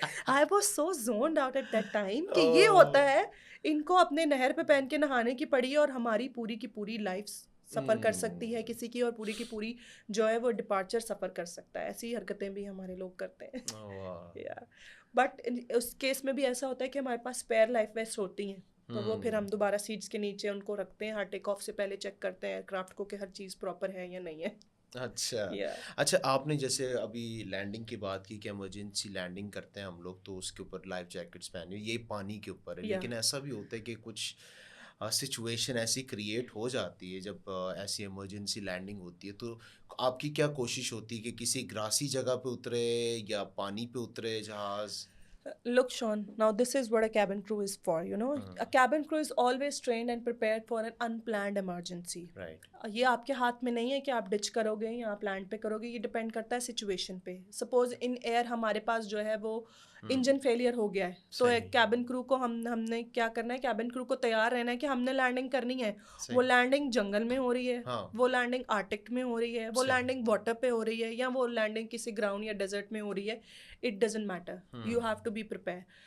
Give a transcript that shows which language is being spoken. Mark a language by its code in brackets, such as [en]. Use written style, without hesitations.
[en] I was so zoned out at that time [ur] کہ یہ ہوتا ہے. ان کو اپنے نہر پہ پہن کے نہانے کی پڑی اور ہماری پوری کی پوری لائف سفر کر سکتی ہے کسی کی، اور پوری کی پوری جو ہے وہ ڈپارچر سفر کر سکتا ہے. ایسی حرکتیں بھی ہمارے لوگ کرتے ہیں. بٹ اس کیس میں بھی ایسا ہوتا ہے کہ ہمارے پاس اسپیئر لائف ویسٹ ہوتی ہیں، تو وہ پھر ہم دوبارہ سیٹس کے نیچے ان کو رکھتے ہیں. ہر ٹیک آف سے پہلے چیک کرتے ہیں ایئر کرافٹ کو کہ ہر چیز پراپر ہے یا نہیں ہے. اچھا آپ نے جیسے ابھی لینڈنگ کی بات کی کہ ایمرجنسی لینڈنگ کرتے ہیں ہم لوگ تو اس کے اوپر لائف جیکٹس پہنے، یہ پانی کے اوپر ہے. لیکن ایسا بھی ہوتا ہے کہ کچھ سچویشن ایسی کریٹ ہو جاتی ہے جب ایسی ایمرجنسی لینڈنگ ہوتی ہے، تو آپ کی کیا کوشش ہوتی ہے کہ کسی گراسی جگہ پہ اترے یا پانی پہ اترے جہاز؟ [en] Look, Sean, now this is what a cabin crew is for, you know. A cabin crew is always trained and prepared for an unplanned emergency. Right. [ur] یہ آپ کے ہاتھ میں نہیں ہے کہ آپ ڈچ کرو گے یا آپ لینڈ پہ کرو گے، یہ ڈپینڈ کرتا ہے سچویشن پہ. [en] suppose in air [ur] ہمارے پاس جو ہے وہ انجن فیلئر ہو گیا ہے، تو ایک کیبن کرو کو ہم نے کیا کرنا ہے، کیبن کرو کو تیار رہنا ہے کہ ہم نے لینڈنگ کرنی ہے. وہ لینڈنگ جنگل میں ہو رہی ہے، وہ لینڈنگ آرٹک میں ہو رہی ہے، وہ لینڈنگ واٹر پہ ہو رہی ہے، یا وہ لینڈنگ کسی گراؤنڈ یا ڈیزرٹ میں ہو رہی ہے، [en] It doesn't matter, you have to be prepare.